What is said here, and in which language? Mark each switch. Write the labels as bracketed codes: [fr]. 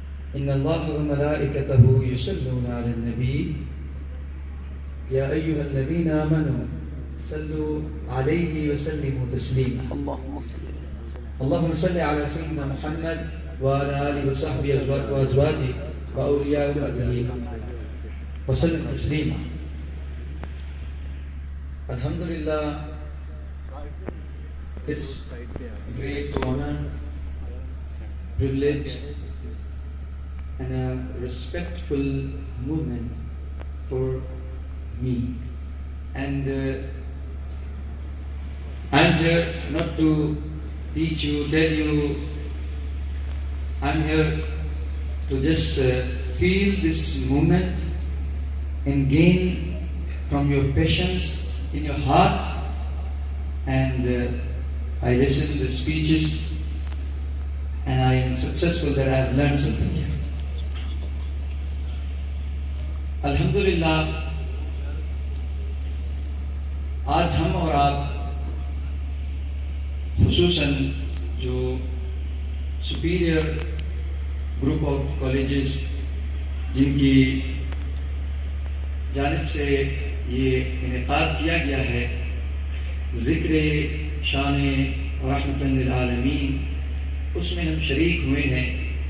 [ar] إن الله وملائكته يصلون على النبي يا أيها الذين آمنوا صلوا عليه وسلموا تسليما. اللهم صل على سيدنا محمد وعلى آله وصحبه وأزواجه وأولياء أمته وسلم تسليما. [en] Alhamdulillah, it's great honor, privilege and a respectful movement for me, and I'm here not to teach you, tell you. I'm here to just feel this movement and gain from your patience in your heart, and I listen to the speeches and I am successful that I have learned something here. [ur] الحمدللہ آج ہم اور آپ خصوصاً جو superior group of colleges جن کی جانب سے یہ انعقاد کیا گیا ہے، ذکر شان رحمت للعالمین، اس میں ہم شریک ہوئے ہیں.